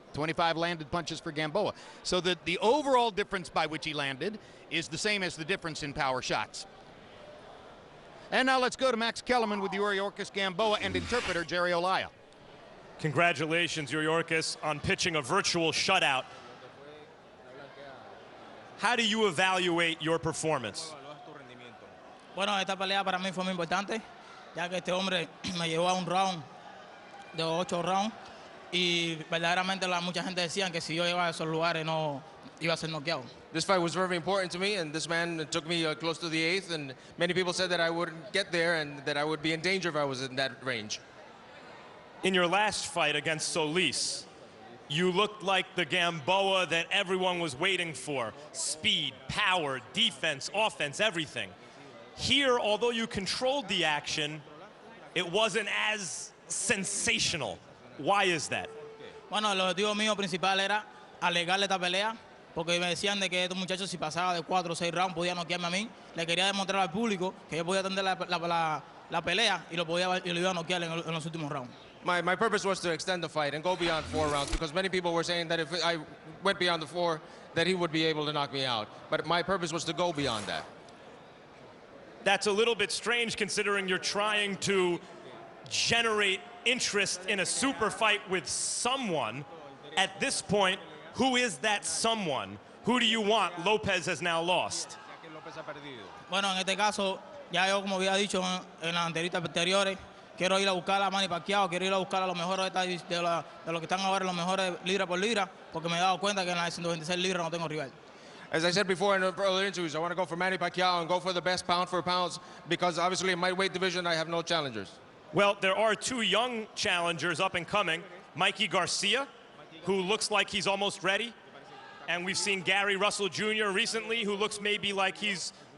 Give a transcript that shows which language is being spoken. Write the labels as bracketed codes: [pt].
[en] 25 landed punches for Gamboa. So that the overall difference by which he landed is the same as the difference in power shots. And now let's go to Max Kellerman with Yuriorkis Gamboa and interpreter Jerry Olaya. Congratulations, Yuriorkis, on pitching a virtual shutout. How do you evaluate your performance? [es] Bueno, esta pelea para mí fue muy importante, ya que este hombre me llevó a un round de 8 rounds y verdaderamente mucha gente decía que si yo iba a esos lugares no iba a ser noqueado. [en] This fight was very important to me, and this man took me close to the 8th, and many people said that I wouldn't get there and that I would be in danger if I was in that range. In your last fight against Solis, you looked like the Gamboa that everyone was waiting for. Speed, power, defense, offense, everything. Here, although you controlled the action, it wasn't as sensational. Why is that? [es] Bueno, el objetivo mío principal era alegarle esta pelea, porque me decían de que estos muchachos si pasaba de 4 o 6 rounds podían noquearme a mí. Le quería demostrar al público que yo podía atender la pelea y lo iba a noquear en los últimos rounds. [en] My purpose was to extend the fight and go beyond 4 rounds, because many people were saying that if I went beyond the 4, that he would be able to knock me out. But my purpose was to go beyond that. That's a little bit strange considering you're trying to generate interest in a super fight with someone. At this point, who is that someone? Who do you want? Lopez has now lost. [es] Bueno, en este caso, ya yo como había dicho en las entrevistas anteriores, quiero ir a buscar a Manny Pacquiao, quiero ir a buscar a los mejores de los que están ahora, los mejores libra por libra, porque me he dado cuenta que en las 126 libras no tengo rival. [en] As I said before in earlier interviews, I want to go for Manny Pacquiao and go for the best pound for pounds, because obviously in my weight division I have no challengers. Well, there are 2 young challengers up and coming. Mikey Garcia, who looks like he's almost ready, And we've seen Gary Russell Jr. recently, who looks maybe like he's